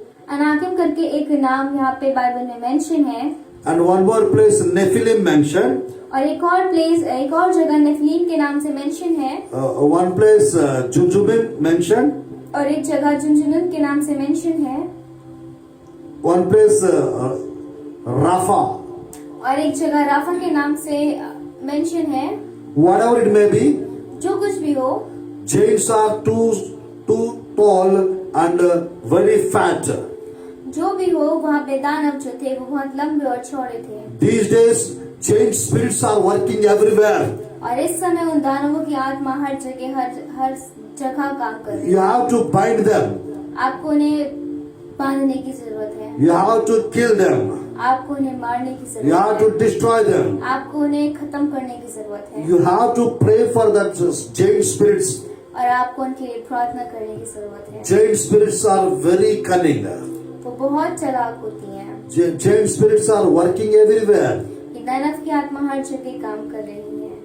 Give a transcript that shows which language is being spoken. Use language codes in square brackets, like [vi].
[hi] अनाकिम करके एक नाम यहाँ पे बाइबल में मेंशन है। [en] and one more place Nephilim mentioned, [hi] और एक और जगह नेफिलीम के नाम से मेंशन है। [en] one place Jujubim mentioned, [hi] और एक जगह जुनजुनन के नाम से मेंशन है। [en] one place Rapha. [hi] और एक जगह राफा के नाम से मेंशन है। [en] Whatever it may be, [hi] जो कुछ भी हो, [en] giants are too tall and very fat. [hi] जो भी हो, वहाँ पे दानव जो थे वो बहुत लंबे और चौड़े थे। [en] These days, giant spirits are working everywhere. [hi] और इस समय उन दानवों की आत्मा हर जगह काम कर रही है। [en] You have to bind them. [hi] आपको उन्हें बांधने की जरूरत है। [en] You have to kill them. [hi] आपको उन्हें मारने की [en] You have [hi] जरूरत [en] to [hi] है। [en] destroy them. [hi] आपको उन्हें खत्म करने की जरूरत है। [en] You have to pray for that giant spirits. [hi] और आपको उनके लिए प्रार्थना करने की जरूरत है। [en] Giant spirits are very cunning. [hi] वो बहुत चालाक होती हैं। [en] Giant spirits are working everywhere. [hi] ये दानव की आत्मा हर जगह काम कर रही है।